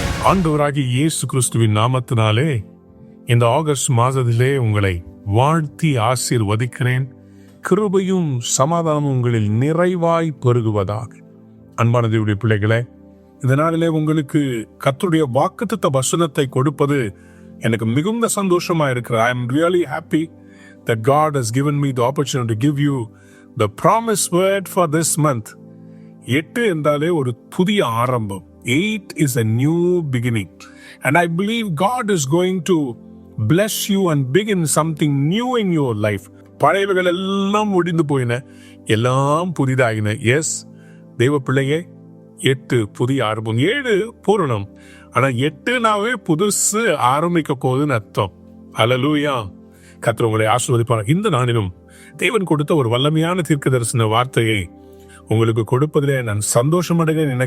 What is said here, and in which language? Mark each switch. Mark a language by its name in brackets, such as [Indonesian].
[Tamil] ஆண்டவராகிய இயேசு கிறிஸ்துவின் நாமத்தினாலே இந்த ஆகஸ்ட் மாதத்திலே உங்களை வாழ்த்தி ஆசீர்வதிக்கிறேன். கிருபையும் சமாதானமும் உங்களில் நிறைவாய் பெருகுவதாக. அன்பான தேவனுடைய பிள்ளைகளே, இந்த நாளிலே உங்களுக்கு கர்த்தருடைய வாக்குத்தத்த வசனத்தை கொடுப்பது எனக்கு மிகுந்த சந்தோஷமா இருக்கிறது. [English] I am really happy that God has given me the opportunity to give you the promised word for this month. [Tamil] 8 என்றாலே ஒரு புதிய ஆரம்பம். [English] 8 is a new beginning. And I believe God is going to bless you and begin something new in your life. [Tamil] பழையவைகள் எல்லாம் முடிந்து போயின, எல்லாம் புதிதாகின. S தேவ பிள்ளையே, 8 புதிய ஆரம்பம். 7 பூரணம். ஆனா 8நாவே புதுசு ஆரம்பிக்க போகுதுன்னு அர்த்தம். அல்லேலூயா. கர்த்தர் உங்களை ஆசீர்வதிப்பார். இந்த நாளிலும் தேவன் கொடுத்த ஒரு வல்லமையான தீர்க்க தரிசன வார்த்தையை உங்களுக்கு கொடுப்பதிலே நான் சந்தோஷம் அடைகிறேன்.